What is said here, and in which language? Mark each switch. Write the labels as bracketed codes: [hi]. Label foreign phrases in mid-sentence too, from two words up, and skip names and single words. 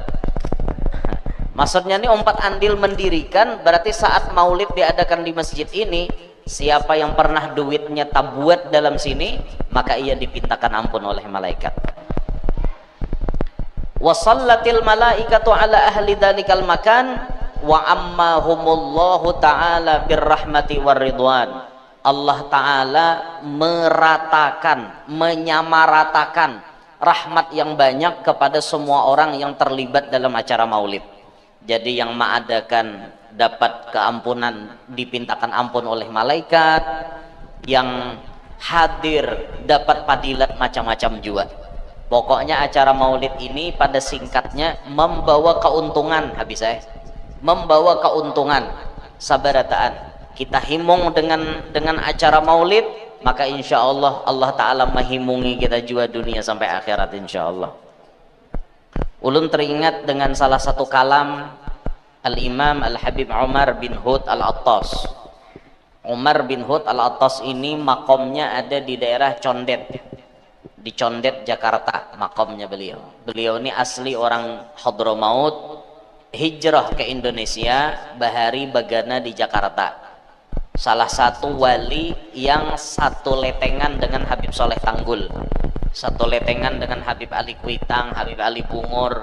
[id] Maksudnya nih umpat andil mendirikan berarti saat maulid diadakan di masjid ini, siapa yang pernah duitnya tabuat dalam sini maka ia dipintakan ampun oleh malaikat. [ar] وصلت الملائكة على أهل ذلك المكان وعمهم الله تعالى بالرحمة والرضوان. الله تعالى [id] meratakan, menyamaratakan rahmat yang banyak kepada semua orang yang terlibat dalam acara maulid. Jadi yang mengadakan dapat keampunan, dipintakan ampun oleh malaikat, yang hadir dapat padilat macam-macam juga. Pokoknya acara maulid ini pada singkatnya membawa keuntungan, habis saya membawa keuntungan sabarataan. Kita himung dengan acara maulid, maka [ar] إن شاء الله الله تعالى [id] menghimungi kita juga dunia sampai akhirat [ar] إن شاء الله. [id] Ulun teringat dengan salah satu kalam Al-Imam Al-Habib Umar bin Hud Al-Attas. Umar bin Hud Al-Attas ini makomnya ada di daerah Condet, di Condet Jakarta makomnya beliau. Beliau ini asli orang Hadramaut, hijrah ke Indonesia, [bjn] bahari bagana [id] di Jakarta. Salah satu wali yang satu letengan dengan Habib Soleh Tanggul, satu letengan dengan Habib Ali Kuitang, Habib Ali Bungur.